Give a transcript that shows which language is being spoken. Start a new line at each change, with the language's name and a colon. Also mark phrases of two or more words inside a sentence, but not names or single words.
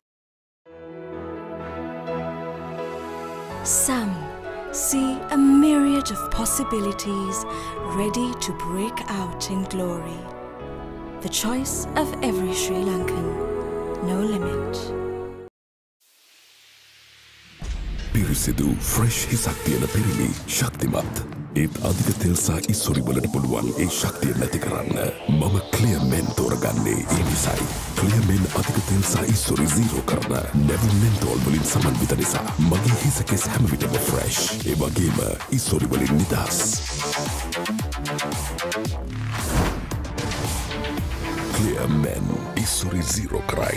English: Some see a myriad of possibilities ready to break out in glory. The choice of every Sri Lankan, no limit.
Sinhala: පිරිසිදු fresh හිසක් තියෙන පිරිමි ශක්තිමත්. ඒත් අධික තෙල් සහ ඉස්සොරි වලට පුළුවන් ඒ ශක්තිය නැති කරන්න මම ක්ලියර් මෙන් තෝරගන්නේ ඒ නිසායි. ක්ලියර් මෙන් අධික තෙල් සහ ඉස්සොරි zero කරන නැවි මෙන්තෝල් වලින් සමන්විත නිසා මගේ හිස කෙස් හැම විටම ෆ්‍රෙෂ්. ඒ වගේම ඉස්සොරි වලින් නිදහස්. ක්ලියර් මෙන් ඉස්සොරි zero කරයි.